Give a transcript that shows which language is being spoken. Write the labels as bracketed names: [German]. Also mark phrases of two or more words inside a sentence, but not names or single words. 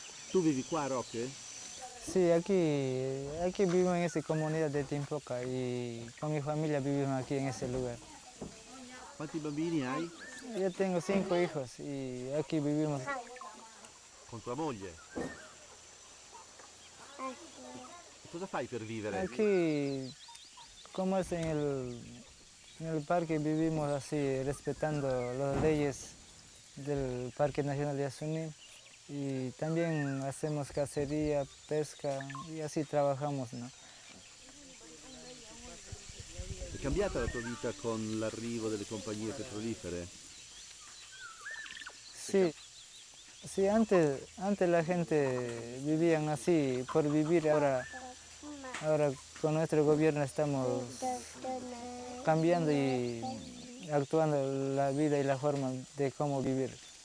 [Italian] Tu vivi qua a Roque? [Spanish] Sí, aquí vivo en esa comunidad de Timpoca y con mi familia vivimos aquí en ese lugar. [Italian] Quanti bambini hai? [Spanish] Yo tengo 5 hijos y aquí vivimos. [Italian] Con tua moglie? E cosa fai per vivere? [Spanish] Aquí, como es en el parque, vivimos así, respetando las leyes del Parque Nacional de Yasuní. Y también hacemos cacería, pesca y así trabajamos, ¿no? [Italian] È cambiata la tua vita con l'arrivo delle compagnie petrolifere? [Spanish] Sí, sí, antes la gente vivía así por vivir, ahora con nuestro gobierno estamos cambiando y actuando la vida y la forma de cómo vivir.